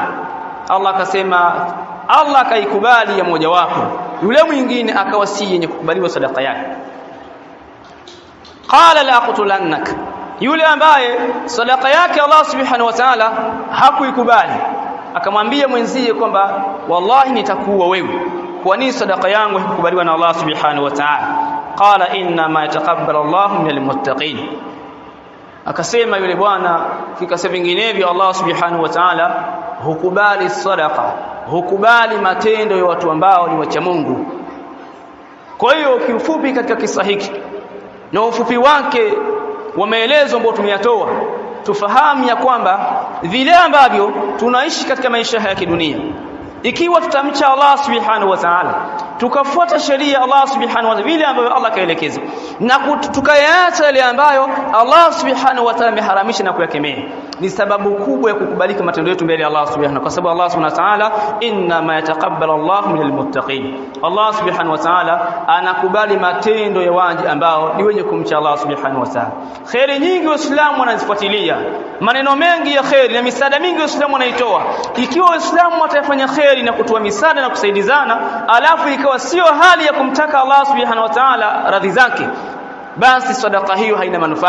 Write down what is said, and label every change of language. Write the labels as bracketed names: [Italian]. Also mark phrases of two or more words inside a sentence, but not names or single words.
[Swahili] Allah akasema, Allah akaikubali ya mmoja wapo, yule mwingine akawa si yenye kukubaliwa sadaka yake. [Arabic] قال لأقتلنك, [Swahili] yule ambaye sadaka yake [Arabic] الله سبحانه وتعالى [Swahili] hakuikubali akamwambia mwenzie kwamba wallahi nitakuua wewe, kwa nini sadaka yangu haikubaliwa na [Arabic] الله سبحانه وتعالى? قال إنما يتقبل الله من المتقين, [Swahili] akasema yule bwana kikasema vinginevyo [Arabic] الله سبحانه وتعالى [Swahili] hukubali sadaqa, hukubali matendo ya watu ambao ni wacha Mungu. Kwa hiyo kiufupi katika kisa hiki na ufupi wake wa maelezo ambayo tumeyatoa, tufahamu ya kwamba vile ambavyo tunaishi katika maisha ya kidunia, ikiwa tutamcha [Arabic] الله سبحانه وتعالى, [Swahili] tukafuata sheria ya [Arabic] الله سبحانه وتعالى [Swahili] vile ambavyo Allah kaelekeza, na tukayaacha yale ambayo [Arabic] الله سبحانه وتعالى [Swahili] ameharamisha na kuyakemea, ni sababu kubwa ya kukubalika matendo yetu mbele ya [Arabic] الله سبحانه, [Swahili] kwa sababu [Arabic] الله سبحانه وتعالى إنما يتقبل الله من المتقين الله سبحانه وتعالى [Swahili] anakubali matendo ya waja ambao ni wenye kumcha [Arabic] الله سبحانه وتعالى. [Swahili] Khairi nyingi Waislamu wanazifuatilia, maneno mengi ya khairi na misaada mingi Waislamu wanaitoa. Ikiwa Waislamu watafanya khairi na kutoa misaada na kusaidizana, alafu ikawa sio hali ya kumtaka [Arabic] الله سبحانه وتعالى [Swahili] radhi zake, basi sadaka hiyo haina manufaa.